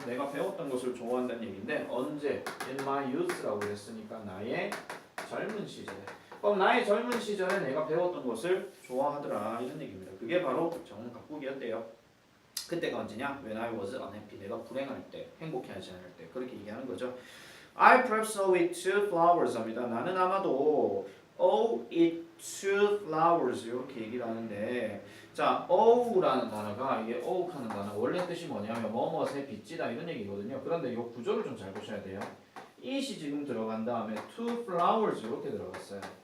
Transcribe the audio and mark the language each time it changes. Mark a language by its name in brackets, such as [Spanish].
[Korean] 내가 배웠던 것을 좋아한다는 얘기인데 언제? [English] In my youth [Korean] 라고 했으니까 나의 젊은 시절에. 그럼 나의 젊은 시절에 내가 배웠던 것을 좋아하더라 이런 얘기입니다. 그게 바로 정원 가꾸기였대요. 그때가 언제냐? [English] When I was unhappy. [Korean] 내가 불행할 때, 행복해하지 않을 때 그렇게 얘기하는 거죠. [English] I perhaps owe it to flowers [Korean] 합니다. 나는 아마도 [English] owe it to flowers [Korean] 이렇게 얘기를 하는데 자, owe라는 단어가 이게 owe 하는 단어 원래 뜻이 뭐냐면 뭐뭐에 빚지다 이런 얘기거든요. 그런데 이 구조를 좀 잘 보셔야 돼요. it이 지금 들어간 다음에 [English] to flowers [Korean] 이렇게 들어갔어요.